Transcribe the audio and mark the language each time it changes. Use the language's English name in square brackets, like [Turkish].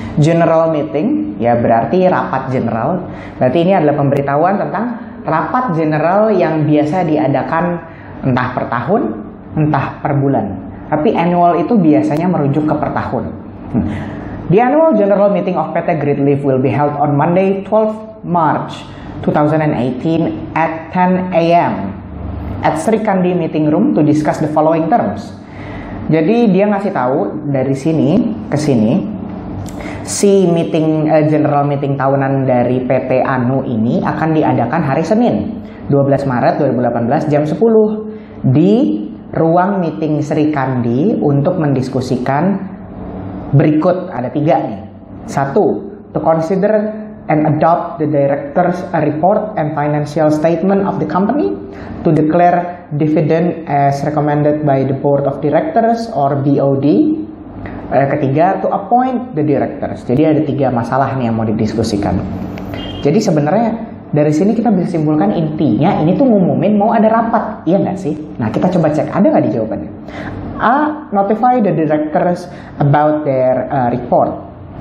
[Indonesian] General meeting ya berarti rapat general. Berarti ini adalah pemberitahuan tentang rapat general yang biasa diadakan entah per tahun, entah per bulan. Tapi annual itu biasanya merujuk ke per tahun. [English] The annual general meeting of PT Great Leaf will be held on Monday 12 March 2018 at 10 AM at Sri Kandi Meeting Room to discuss the following terms. [Indonesian] Jadi dia ngasih tahu dari sini ke sini si general meeting tahunan dari PT Anu ini akan diadakan hari Senin 12 Maret 2018 jam 10 di ruang meeting Sri Kandi untuk mendiskusikan berikut, ada 3 nih. 1. [English] To consider and adopt the director's report and financial statement of the company, to declare dividend as recommended by the board of directors or BOD. [Indonesian] Ketiga, [English] to appoint the directors. [Indonesian] Jadi ada 3 masalah nih yang mau didiskusikan. Jadi sebenarnya dari sini kita bisa simpulkan intinya ini tuh ngumumin mau ada rapat, iya nggak sih? Nah kita coba cek ada nggak di jawabannya. A. [English] Notify the directors about their report.